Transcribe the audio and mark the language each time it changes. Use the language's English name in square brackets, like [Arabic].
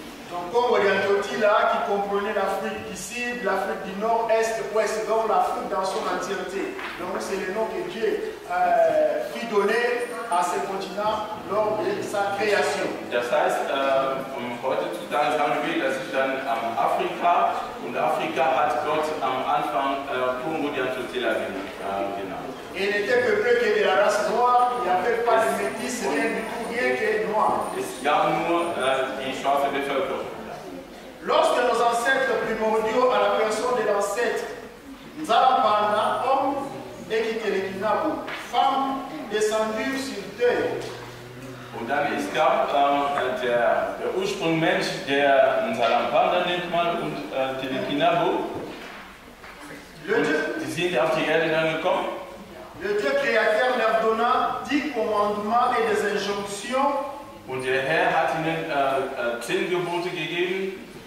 [French] Donc Congoliantotila qui comprenait l'Afrique du Sud, l'Afrique du Nord, Est, Ouest, donc l'Afrique dans son entièreté. Donc c'est le nom que Dieu fit donner à ce continent lors de sa création. [German] Das heißt, heutzutage sagen wir, das ist dann Afrika, und Afrika hat Gott am Anfang Congoliantotila genannt. [French] Et il n'était peuplé que de la race noire, il n'y avait pas de métis, rien du tout, rien que noir. [German] Es gab nur die schwarze Bevölkerung. [French] Lorsque nos ancêtres primordiaux, à la personne de l'ancêtre Nzalapanda, hommes et Kikelekinabo, femmes, descendirent sur terre. [German] Und dann es gab der Ursprungsmensch, der Nzalampanda nennt man, und Telekinabo. Die sind auf die Erde dann gekommen. [French] Le Dieu créateur leur donna 10 commandements et des injonctions. [German] Und der Herr hat ihnen 10 Gebote gegeben.